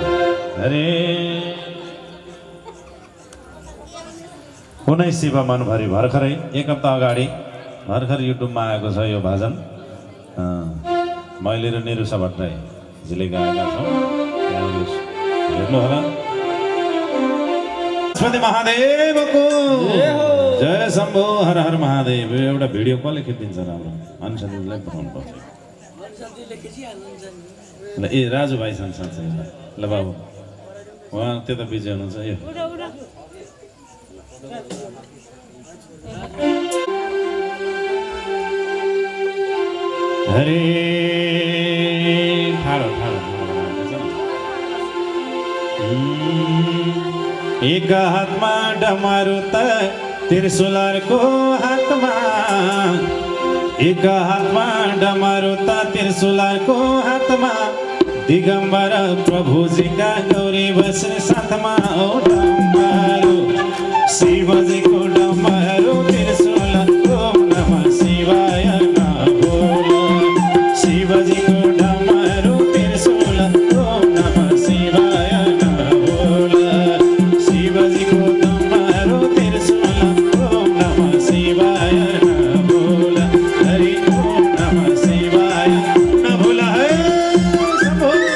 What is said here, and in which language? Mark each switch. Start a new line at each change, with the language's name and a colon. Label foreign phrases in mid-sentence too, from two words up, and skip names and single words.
Nepali: अरे कुनै शिव मनभरि भर्खरै एक हप्ता अगाडि भर्खर युट्युबमा आएको छ यो भजन। मैले र निरुषा भट्टराईजीले गाएका छौँ, हेर्नु होला। सरस्वती महादेवको जय शम्भो हर हर महादेव। एउटा भिडियो कसले खिचिदिन्छ राम्रो? अनुसन्धिलाई पठाउनु पर्छ। ल ए राजु भाइ संसार छ ल बाबु, उहाँ त्यता बिजी हुनुहुन्छ। यो हरे ठाडो ठाडो एक हातमा डमरू त त्रिशूलको हातमा, एक हातमा डमरू त त्रिशूलको हातमा, दिगम्बर प्रभुजीका गौरी बस्ने साथमा। ओ डमरू शिवजीको डमरू त्रिशूल,
Sanskrit: ओम नमः शिवाय
Nepali: नभोल। शिवजीको डमरू त्रिशूल,
Sanskrit: ओम नमः शिवाय
Nepali: नभोल। शिवजीको डमरू त्रिशूल,
Sanskrit: ओम नमः शिवाय
Nepali: नभोल। हरि
Sanskrit: ओम नमः शिवाय
Nepali: नभोल। हे शम्भो